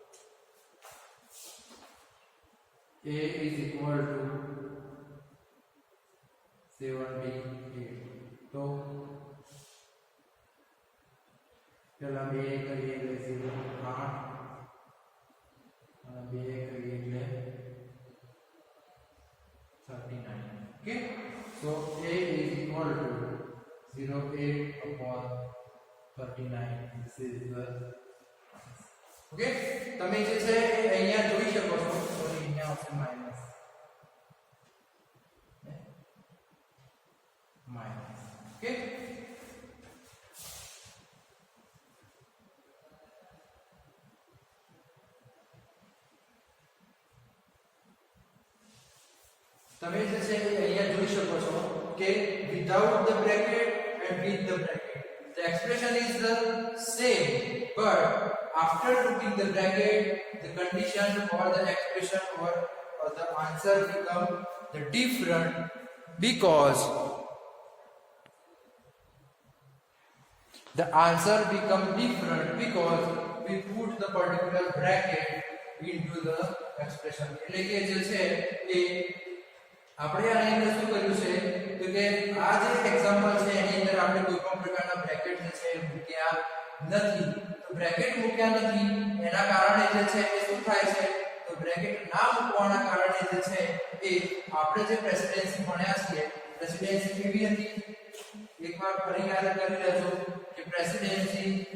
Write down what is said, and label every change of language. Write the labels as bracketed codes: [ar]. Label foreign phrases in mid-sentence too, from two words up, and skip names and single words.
[gu] a = 78 તો પેલા 2 કરીએ એટલે 8 અને 2 કરીએ એટલે 39 ઓકે [en] so a = 08/39 this is the [gu] ઓકે તમે જે છે અહીંયા જોઈ શકો છો તો અહીંયા આવશે માઈનસ ઓકે તમે જે છે અહીંયા જોઈ શકો છો કે [en] without the bracket and with the bracket the expression is the same but after putting the bracket the condition for the expression or the answer become the different because the answer become different because we put the particular bracket into the expression [gu] એટલે કે જે છે એ આપણે આની અંદર શું કર્યું છે તો કે આ જે એક્ઝામ્પલ છે એની અંદર આપણે કોઈ પણ પ્રકારના બ્રેકેટ જે છે મૂક્યા નથી તો બ્રેકેટ મૂક્યા નથી એના કારણે જે છે એ શું થાય છે તો બ્રેકેટ ના મૂકવાના કારણે જે છે એ આપણે જે પ્રેસિડેન્સી ભણ્યા છીએ પ્રેસિડેન્સી કેવી હતી એકવાર ફરી યાદ કરી લેજો કે પ્રેસિડેન્સી